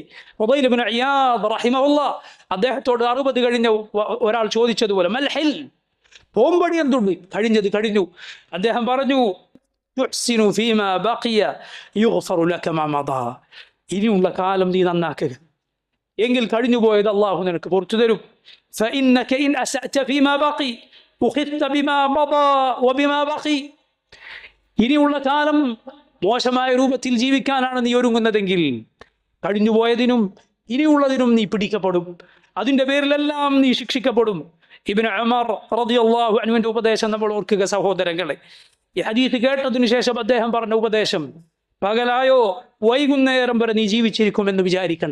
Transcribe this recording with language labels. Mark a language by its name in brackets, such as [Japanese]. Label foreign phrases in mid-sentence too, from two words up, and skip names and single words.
[Malayalam] ഫുദൈൽ ഇബ്നു ഇയാദ് റഹിമഹുല്ലാഹ് അദ്ദേഹത്തോട് 60 കഴിഞ്ഞ ഒരാൾ ചോദിച്ചതുപോലെ [Arabic] ما الحيلة, [Malayalam] പോംവഴി എന്തുണ്ട്? കഴിഞ്ഞത് കഴിഞ്ഞു. അദ്ദേഹം പറഞ്ഞു [Arabic] تحسن فيما بقي يغفر لك ما مضى. [Malayalam] ഇനിയുള്ള കാലം നീ നന്നാക്കുക. എങ്കിൽ കഴിഞ്ഞുപോയത് അള്ളാഹു നിനക്ക് പുറത്തു തരും. [Arabic] فإنك إن أسأت فيما بقي أخذت بما مضى وبما بقي. [Malayalam] ഇനിയുള്ള കാലം മോശമായ രൂപത്തിൽ ജീവിക്കാനാണ് നീ ഒരുങ്ങുന്നതെങ്കിൽ കഴിഞ്ഞുപോയതിനും ഇനിയുള്ളതിനും നീ പിടിക്കപ്പെടും. അതിൻ്റെ പേരിലെല്ലാം നീ ശിക്ഷിക്കപ്പെടും. ഇബ്നു ഉമർ [Arabic] رضي الله عنه [Malayalam] ഉപദേശം നമ്മൾ ഓർക്കുക സഹോദരങ്ങളെ. ഈ ഹദീസ് കേട്ടതിനു ശേഷം അദ്ദേഹം പറഞ്ഞ ഉപദേശം, പകലായോ വൈകുന്നേരം വരെ നീ ജീവിച്ചിരിക്കുമെന്ന് വിചാരിക്കണ്ട.